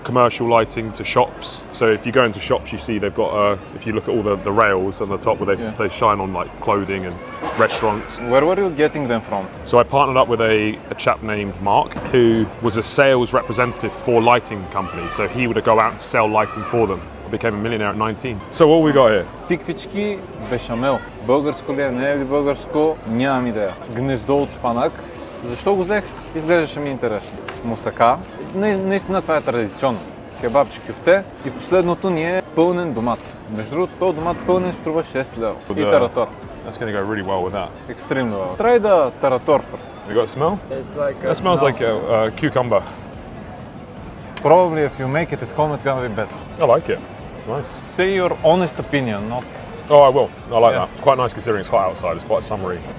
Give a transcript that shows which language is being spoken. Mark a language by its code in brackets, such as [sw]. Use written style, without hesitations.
[en] Commercial lighting to shops. So if you go into shops, you see they've got, if you look at all the rails on the top where they shine on like clothing and restaurants. Where were you getting them from? So I partnered up with a chap named Mark, who was a sales representative for lighting companies. So he would go out and sell lighting for them. I became a millionaire at 19. So what we got here? [bg] Тиквички бешамел. Българско ли е, не е ли българско? Нямам идея. Гнездо от спанак. Защо го взех? Изглеждаше ми интересно. Мусака. Наистина това е традиционно. Кебабче, кюфте и последното ни е пълнен домат. Между другото, този домат пълнен струва 6 лева. И таратор. [en] That's going to go really well with that. Extremely well. Try the tarator first. You got a smell? It's like That smells like a cucumber. Probably if you make it at home, it's gonna be better. I like it. It's nice. Say your honest opinion, not... Oh, I will. I like Yeah. that. It's quite nice considering it's hot outside. It's quite summery.